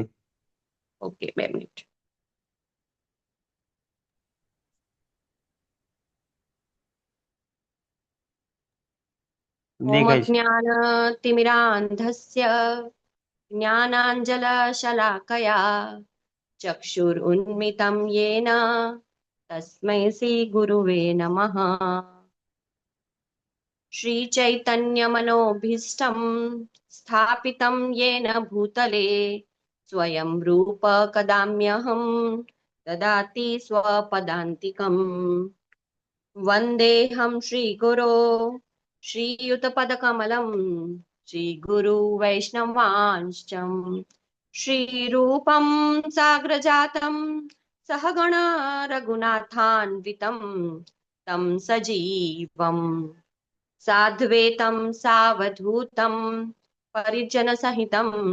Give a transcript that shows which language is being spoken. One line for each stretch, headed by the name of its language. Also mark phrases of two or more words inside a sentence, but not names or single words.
Gujarati: ઓકે, 2 મિનિટ। ઓમ દેખાય છે।
Sanskrit: અજ્ઞાન તિમિરાંધસ્ય જ્ઞાનાંજલ શલાકયા ચક્ષુરુન્મિતં યેન તસ્मै શ્રી ગુરુવે નમઃ। श्रीचैतन्यमनोभीष्टं स्थापितं येन भूतले स्वयं रूप कदाम्यहं ददाति स्वपदान्तिकम्। वन्देऽहं श्रीगुरो श्रीयुतपदकमलं श्रीगुरुवैष्णवांश्च श्रीरूपं साग्रजातं सहगण रघुनाथान्वितं तं सजीवम् साद्वैतं सावधूतं परिजनसहितं